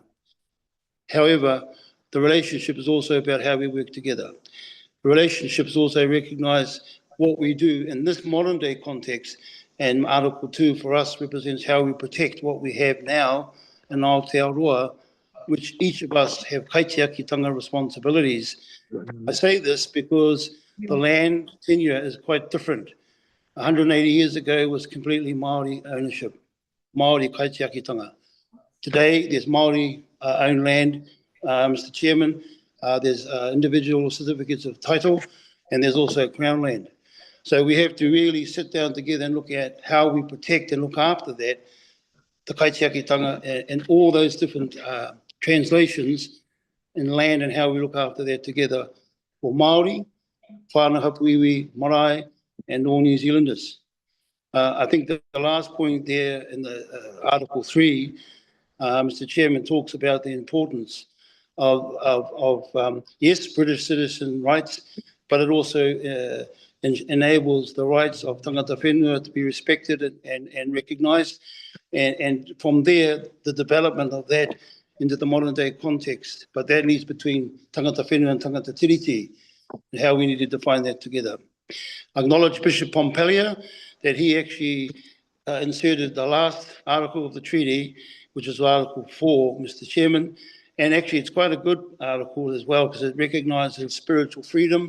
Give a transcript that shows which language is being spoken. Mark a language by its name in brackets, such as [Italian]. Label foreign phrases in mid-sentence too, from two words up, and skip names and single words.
[English] However, the relationship is also about how we work together. The relationships also recognise what we do in this modern day context, and Article 2 for us represents how we protect what we have now in Aotearoa, which each of us have kaitiaki-tanga responsibilities. I say this because the land tenure is quite different. 180 years ago was completely Māori ownership, Māori kaitiaki-tanga. Today, there's Māori owned land, Mr. Chairman. There's individual certificates of title, and there's also Crown land. So we have to really sit down together and look at how we protect and look after that, the kaitiaki-tanga and all those different translations in land and how we look after that together for Māori, [Māori] whānau hapu iwi, marae, [English] and all New Zealanders. I think that the last point there in the Article 3, Mr. Chairman, talks about the importance of yes, British citizen rights, but it also enables the rights of [Māori] tangata whenua [English] to be respected and recognised. And from there, the development of that into the modern day context. But that leads between [Māori] tangata whenua [English] and [Māori] tangata tiriti, [English] and how we need to define that together. I acknowledge Bishop Pompelia that he actually inserted the last article of the treaty, which is Article 4, Mr. Chairman. And actually, it's quite a good article as well, because it recognises spiritual freedom.